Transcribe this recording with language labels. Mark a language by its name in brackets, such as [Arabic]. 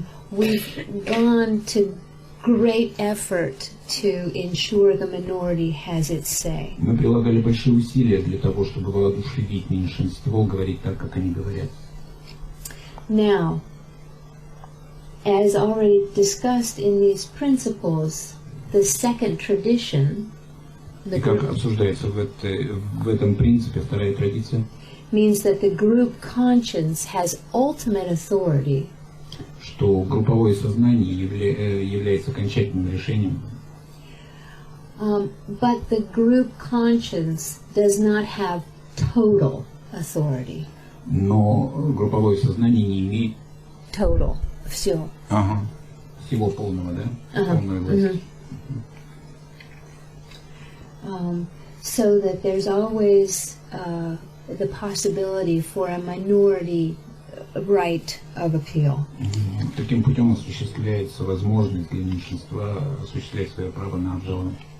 [English] we've gone to great effort to ensure the minority has its say. [Russian] Мы прилагали большие усилия для того, чтобы воодушевить меньшинство говорить так, как они говорят. [English] Now, as already discussed in these principles, the second tradition, [Russian] И как обсуждается в этом принципе вторая традиция, [English] means that the group conscience has ultimate authority. [Russian] Что групповое сознание является окончательным решением. [English] But the group conscience does not have total authority. [Russian] Но групповое сознание не имеет [English] Total. [Russian] Все. всего полного, да? Полной власти. [English] So that there's always the possibility for a minority right of appeal. [Russian] Таким путем осуществляется возможность для меньшинства осуществлять свое право на обжалование.